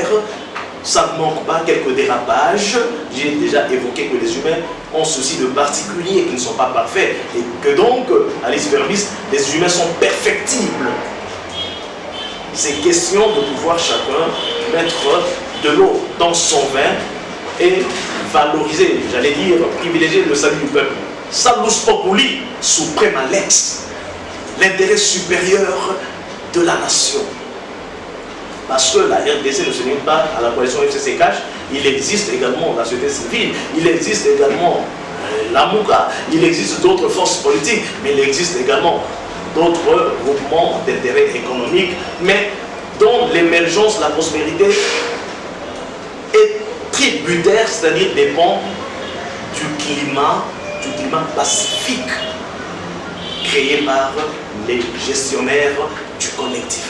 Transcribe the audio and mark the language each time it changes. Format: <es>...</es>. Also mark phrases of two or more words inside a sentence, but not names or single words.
<fr>Ça ne manque pas quelques dérapages. J'ai déjà évoqué que les humains ont ceci de particulier, qu'ils ne sont pas parfaits, et que donc, à l'isverbis, les humains sont perfectibles. C'est question de pouvoir chacun mettre de l'eau dans son vin et valoriser, j'allais dire, privilégier le salut du peuple.</fr> <la>Salus populi, suprema lex,</la> <fr>l'intérêt supérieur de la nation. Parce que la RDC ne se limite pas à la coalition FCC-CACH, il existe également la société civile, il existe également la MOUCA, il existe d'autres forces politiques, mais il existe également d'autres groupements d'intérêt économique, mais dont l'émergence, la prospérité est tributaire, c'est-à-dire dépend du climat pacifique créé par les gestionnaires du collectif.</fr>